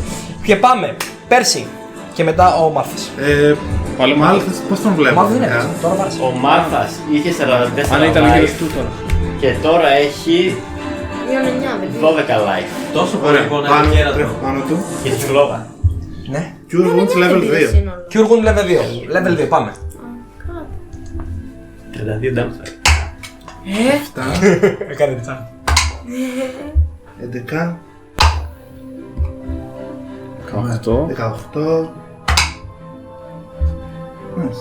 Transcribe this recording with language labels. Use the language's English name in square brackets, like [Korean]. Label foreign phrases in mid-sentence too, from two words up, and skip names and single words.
[Greek] Και πάμε, Πέρσι και μετά ο Μάρθης. Πάλι Ο Μάλθας, πώς τον Ο βλέπω. Μάρθης δεν γενικά? έπαιζε, τώρα βάρεσε. Ο Μάρθας είχε 44 Αν ήταν ο γύρος life του τώρα. και τώρα έχει μείον 9 δεν είναι. 12 life. Τόσο πολύ Ωραία, λοιπόν πάνω, ένα κέρατο. τρέχω πάνω του. Και τη φλόγα. Ναι. [English] Cure Wounds level 2. Cure Wound level 2. Level 2, [Greek] πάμε. 32 damage. Έκανε τσάν. 11, 18. 18. Μάλιστα.